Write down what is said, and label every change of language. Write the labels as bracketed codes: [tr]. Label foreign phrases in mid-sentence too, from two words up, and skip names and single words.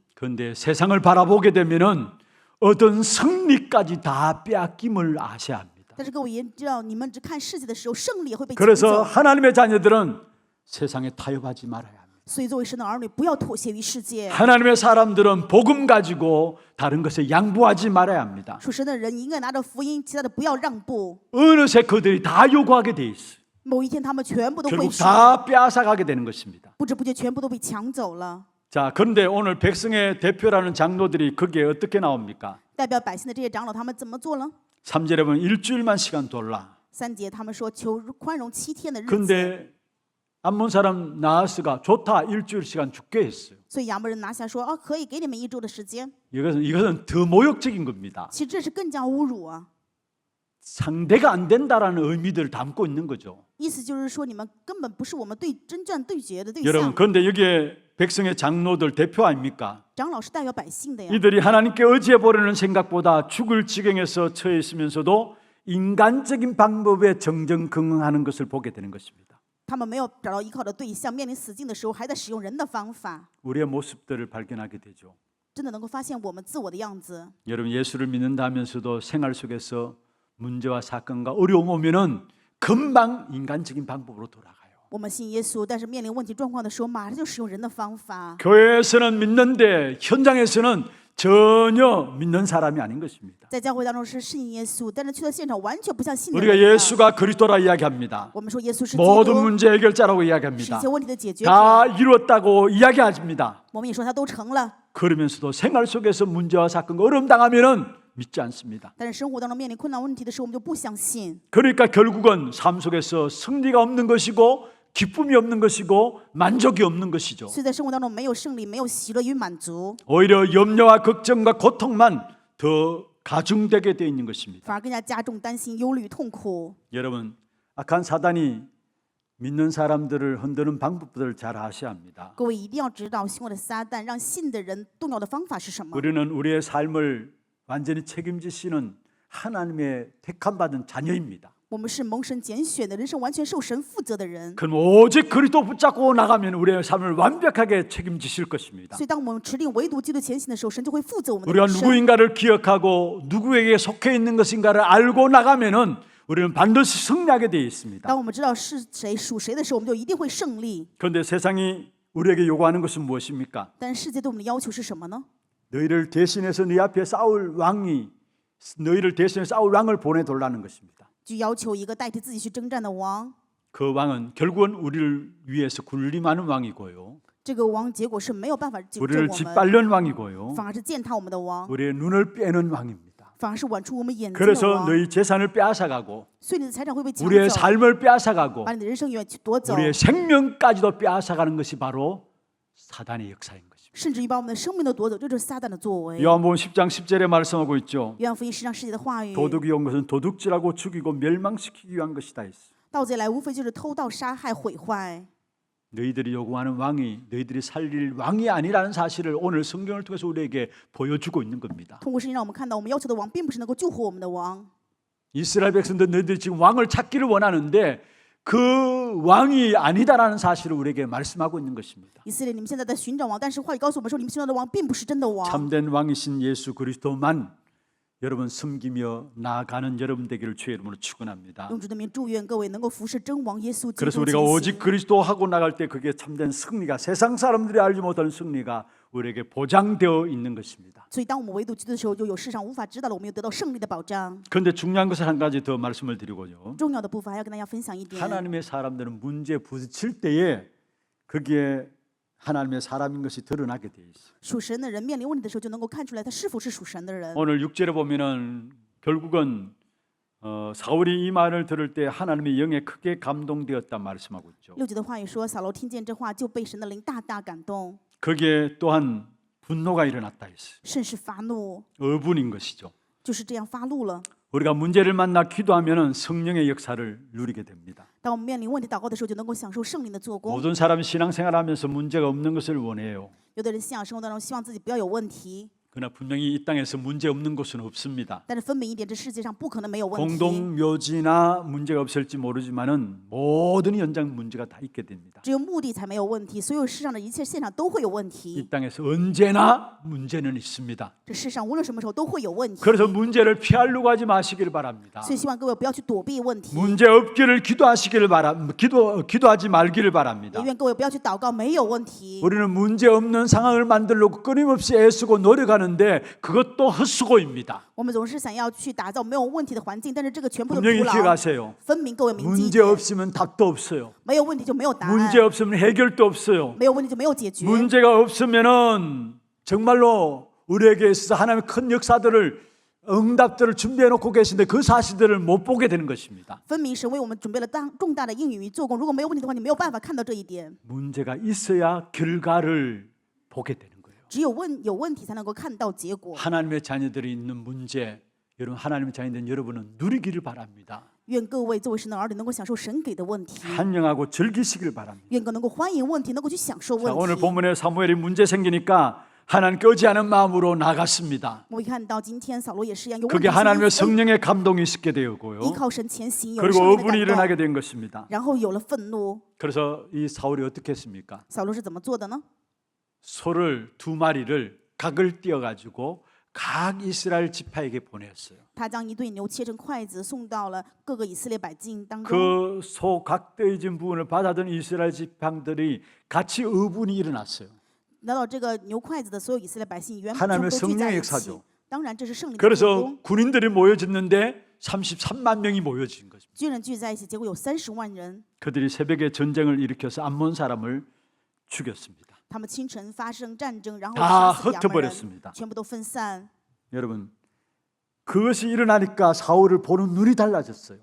[ko] 그런데 세상을 바라보게 되면은 얻은 승리까지 다 빼앗김을 아셔야 합니다. [zh] 但是各位也知道，你们只看世界的时候，胜利也会被抢 [ko] 그래서 [zh] 走。 [ko] 하나님의 자녀들은 세상에 타협하지 말아야 합니다. [zh] 所以作为神的儿女，不要妥协于世界。 [ko] 하나님의 사람들은 복음 가지고 다른 것에 양보하지 말아야 합니다. [zh] 属神的人应该拿着福音，其他的不要让步。 [ko] 어느새 그들이 다 요구하게 돼 있어요. [zh] 某一天，他们全部都会 [ko] 결국 [zh] 使， [ko] 다 빼앗아가게 되는 것입니다. [zh] 不知不觉全部都被抢走了。 [ko] 자, 그런데 오늘 백성의 대표라는 장로들이 거기에 어떻게 나옵니까? [zh] 代表百姓的这些长老，他们怎么做了？ [ko] 3절에 보면 일주일만 시간 돌라. [zh] 3 节他们说求宽容7天的日子， [ko] 근데 암몬 사람 나하스가 좋다 일주일 시간 죽게 했어요. [zh] 所以亚门人拿下说啊，可以给你们1周的时间。 [ko] 이것은 더 모욕적인 겁니다. [zh] 其实这是更加侮辱啊！ [ko] 상대가 안 된다라는 의미들을 담고 있는 거죠. [zh] 意思就是说，你们根本不是我们征战对决的对 [ko] 여러분, [zh] 象。 [ko] 그런데 여기에 백성의 장로들 대표 아닙니까? [zh] 长老是代表百姓的呀， [ko] 이들이 하나님께 의지해 보려는 생각보다 죽을 지경에서 처해 있으면서도 인간적인 방법에 정정긍긍하는 것을 보게 되는 것입니다. [zh] 他们没有找到依靠的对象，面临死境的时候，还在使用人的方法， [ko] 우리의 모습들을 발견하게 되죠. [zh] 真的能够发现我们自我的样子。 [ko] 여러분 예수를 믿는다면서도 생활 속에서 문제와 사건과 어려움 오면은 금방 인간적인 방법으로 돌아가요. [zh] 我们信耶稣，但是面临问题状况的时候，马上就使用人的方法。 [ko] 교회에서는 믿는데 현장에서는 전혀 믿는 사람이 아닌 것입니다. [zh] 在教会当中是信耶稣，但是去到现场完全不像信的 [ko] 우리가 [zh] 人一样。 [ko] 예수가 그리스도라 이야기합니다. [zh] 我们说耶稣是基 [ko] 모든 [zh] 督， [ko] 문제 해결자라고 [zh] 是一 [ko] 이야기합니다. [zh] 切问题的解决者。 [ko] 다 이루었다고 이야기합니다. [zh] 我们也说他都成了， [ko] 그러면서도 생활 속에서 문제와 사건과 어려움 당하면은 믿지 않습니다. [zh] 但是生活当中面临困难问题的时候，我们就不相信。 [ko] 그러니까 결국은 삶 속에서 승리가 없는 것이고 기쁨이 없는 것이고 만족이 없는 것이죠. [zh] 所以在生活当中没有胜利，没有喜乐与满足， [ko] 오히려 염려와 걱정과 고통만 더 가중되게 되어 있는 것입니다. [zh] 反而更加加重担心、忧虑、痛苦。 [ko] 여러분, 악한 사단이 믿는 사람들을 흔드는 방법들을 잘 아셔야 합니다. [zh] 各位一定要知道，凶恶的撒旦让信的人动摇的方法是什么？ [ko] 우리는 우리의 삶을 완전히 책임지시는 하나님의 택함받은 자녀입니다. [zh] 我们是蒙神拣选的人生，完全受神负责的人。 [ko] 그럼 오직 그리스도 붙잡고 나가면 우리의 삶을 완벽하게 책임지실 것입니다. [zh] 所以，当我们持定唯独基督前行的时候，神就会负责我们的 [ko] 우리가 [zh] 人生。 [ko] 누구인가를 기억하고 누구에게 속해 있는 것인가를 알고 나가면은 우리는 반드시 승리하게 되어 있습니다. [zh] 当我们知道是谁属谁的时候，我们就一定会胜利。 [ko] 그런데 세상이 우리에게 요구하는 것은 무엇입니까? [zh] 但世界对我们的要求是什么呢？ [ko] 너희를 대신해서 네 앞에 싸울 왕이 너희를 대신해서 싸울 왕을 보내달라는 것입니다. [zh] 就要求一个代替自己去征战的王。 [ko] 그 왕은 결국은 우리를 위해서 군림하는 왕이고요. [zh] 这个王结果是没有办法拯救 [ko] 우리를 [zh] 我们， [ko] 짓밟는 왕이고요. [zh] 反而是践踏我们的王， [ko] 우리의 눈을 빼는 왕입니다. [zh] 反而是剜出我们眼睛的 [ko] 그래서 [zh] 王。 [ko] 너희 재산을 빼앗아가고 [zh] 所以你的财产会被抢 [ko] 우리의 [zh] 走， [ko] 삶을 빼앗아가고 [zh] 把你的人生远夺走， [ko] 우리의 생명까지도 빼앗아가는 것이 바로 사단의 역사인 것입니다. [zh] 甚至于把我们的生命都夺走，这就是撒旦的作为。 [ko] 요한복음 10장 10절에 말씀하고 있죠. [zh] 约翰福音10章10节的话语， [ko] 도둑이 온 것은 도둑질하고 죽이고 멸망시키기 위한 것이다 했어. [zh] 盗贼来无非就是偷盗、杀害、毁坏。 [ko] 너희들이 요구하는 왕이 너희들이 살릴 왕이 아니라는 사실을 오늘 성경을 통해서 우리에게 보여주고 있는 겁니다. [zh] 通过圣经让我们看到，我们要求的王并不是能够救活我们的王。 [ko] 이스라엘 백성들 너희들이 지금 왕을 찾기를 원하는데 그 왕이 아니다라는 사실을 우리에게 말씀하고 있는 것입니다. [zh] 以色列，你们现在在寻找王，但是话语告诉我们说，你们寻找的王并不是真的王。 [ko] 참된 왕이신 예수 그리스도만 여러분 섬기며 나아가는 여러분 되기를 주의 이름으로 축원합니다. [zh] 用主的名祝愿各位能够服侍真王耶稣基 [ko] 그래서 [zh] 督 [ko] 우리가 [zh] 前 [ko] 오직 [zh] 行。 [ko] 그리스도 하고 나갈 때 그게 참된 승리가 세상 사람들이 알지 못하는 승리가 우리에게 보장되어 있는 것입니다. [zh] 所以当我们唯独基督的时候，就有世上无法知道的，我们有得到胜利的保障。 [ko] 그런데 중요한 것을 한 가지 더 말씀을 드리고요. [zh] 重要的部分还要跟大家分享一点， [ko] 하나님의 사람들은 문제에 부딪힐 때에 거기에 하나님의 사람인 것이 드러나게 돼 있어요. [zh] 属神的人面临问题的时候，就能够看出来他是否是属神的人。 [ko] 오늘 6절에 보면은 결국은 사울이 이 말을 들을 때 하나님의 영에 크게 감동되었다 말씀하고 있죠. [zh] 6节的话语说，扫罗听见这话，就被神的灵大大感动， [ko] 거기에 또한 분노가 일어났다 했어요. [zh] 甚是发怒， [ko] 어분인 것이죠. [zh] 就是这样发怒了。 [ko] 우리가 문제를 만나 기도하면은 성령의 역사를 누리게 됩니다. [zh] 当我们面临问题祷告的时候，就能够享受圣灵的做工。 [ko] 모든 사람이 신앙생활하면서 문제가 없는 것을 원해요. [zh] 有的人信仰生活当中希望自己不要有问题， [ko] 그러나 분명히 이 땅에서 문제 없는 곳은 없습니다. [zh] 但是分明一点，这世界上不可能没有问题。 [ko] 공동묘지나 문제가 없을지 모르지만은 모든 현장 문제가 다 있게 됩니다. [zh] 只有墓地才没有问题，所有世上的一切现场都会有问题。 [ko] 이 땅에서 언제나 문제는 있습니다. [zh] 这世上无论什么时候都会有问题， [ko] 그래서 문제를 피하려고 하지 마시기를 바랍니다. [zh] 所以希望各位不要去躲避问题， [ko] 문제 없기를 기도하시기를 기도하지 말기를 [zh] 也 [ko] 바랍니다. [zh] 愿各位不要去祷告没有问题。 [ko] 우리는 문제 없는 상황을 만들려고 끊임없이 애쓰고 노력하는데 그것도 헛수고입니다. [zh] 我们总是想要去打造没有问题的环境，但是这个全部都徒 [ko] 분명히 [zh] 劳。 [ko] 기억하세요. [zh] 分明各位铭记一 [ko] 문제 [zh] 点， [ko] 없으면 답도 없어요. [zh] 没有问题就没有答案， [ko] 문제 없으면 해결도 없어요. [zh] 没有问题就没有解决。 [ko] 문제가 없으면은 정말로 우리에게 있어서 하나님의 큰 역사들을 응답들을 준비해 놓고 계신데 그 사실들을 못 보게 되는 것입니다. [zh] 分明神为我们准备了重大的应允与做工，如果没有问题的话，你没有办法看到这一点。 [ko] 문제가 있어야 결과를 보게 되는 거예요. [zh] 只有有问题才能够看到结果。 [ko] 하나님의 자녀들이 있는 문제, 여러분 하나님의 자녀된 여러분은 누리기를 바랍니다. [zh] 愿各位作为神的儿女能够享受神给的问题， [ko] 환영하고 즐기시길 바랍니다. [zh] 愿各能够欢迎问题，能够去享受 [ko] 자, [zh] 问 [ko] 오늘 [zh] 题。 [ko] 본문에 사무엘이 문제 생기니까 하나님께 의지하는 마음으로 나갔습니다. [zh] 我们看到今天扫罗也是一样，有问 [ko] 그게 [zh] 题 [ko] 하나님의 [zh] 是因为 [ko] 성령의 감동이 있게 되었고요. [zh] 依靠神前行，有 [ko] 그리고 [zh] 圣灵的 [ko] 어분이 [zh] 感 [ko] 일어나게 [zh] 动， [ko] 된 것입니다. [zh] 然后有了愤怒。 [ko] 그래서 이 사울이 어떻게 했습니까? [zh] 扫罗是怎么做的呢？ [ko] 소를 2마리를 각을 띄어가지고 각 이스라엘 지파에게 보냈어요. [zh] 他将一对牛切成筷子，送到了各个以色列百姓当中。 [ko] 그 소 각되어진 부분을 받아든 이스라엘 지파들이 같이 어분이 일어났어요. [zh] 拿到这个牛筷子的所有以色列百姓，原 [ko] 하나님의 [zh] 全部都聚在 [ko] 성령의 [zh] 一 [ko] 역사죠 [zh] 起。当然，这是圣灵的做 [ko] 그래서 [zh] 工。 [ko] 군인들이 모여졌는데 33만 명이 모여진 것입니다. [zh] 军人聚在一起，结果有30万人。 [ko] 그들이 새벽에 전쟁을 일으켜서 암몬 사람을 죽였습니다. [zh] 他们清晨发生战争，然后 [ko] 다 [zh] 杀死亚门人， [ko] 흩어버렸습니다. [zh] 全部都分散。 [ko] 여러분 그것이 일어나니까 사울을 보는 눈이 달라졌어요.